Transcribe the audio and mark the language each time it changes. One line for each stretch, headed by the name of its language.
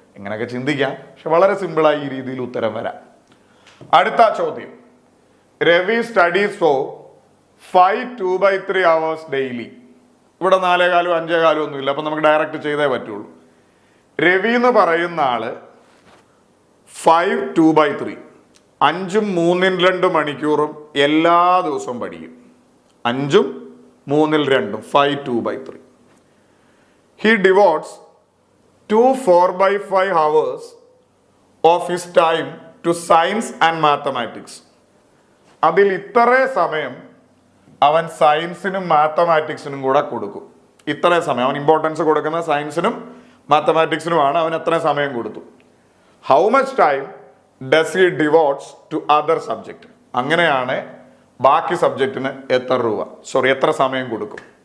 Malayalam: ഇങ്ങനെയൊക്കെ ചിന്തിക്കാം, പക്ഷെ വളരെ സിമ്പിളായി ഈ രീതിയിൽ ഉത്തരം വരാം. അടുത്ത ചോദ്യം,
English: Ravi studies for 5 2/3 hours daily.
Malayalam: ഇവിടെ 4 കാലും 5 കാലും ഒന്നുമില്ല, അപ്പൊ നമുക്ക് ഡയറക്റ്റ് ചെയ്തേ പറ്റുള്ളൂ. രവി എന്ന് പറയുന്ന ആള് 5 2/3 5 3/2 മണിക്കൂറും എല്ലാ ദിവസവും പഠിക്കും. 5 3/2 5 2/3.
English: He devotes 2 4/5 hours of his time to science and mathematics.
Malayalam: അതിൽ ഇത്ര സമയം അവൻ സയൻസിനും മാത്തമാറ്റിക്സിനും കൂടെ കൊടുക്കും. ഇത്ര സമയം അവൻ ഇമ്പോർട്ടൻസ് കൊടുക്കുന്ന സയൻസിനും മാത്തമാറ്റിക്സിനുമാണ്. അവൻ എത്ര സമയം കൊടുത്തു?
English: How much time does he devotes to other subject?
Malayalam: അങ്ങനെയാണ് ബാക്കി സബ്ജക്റ്റിന് എത്ര സമയം കൊടുക്കും?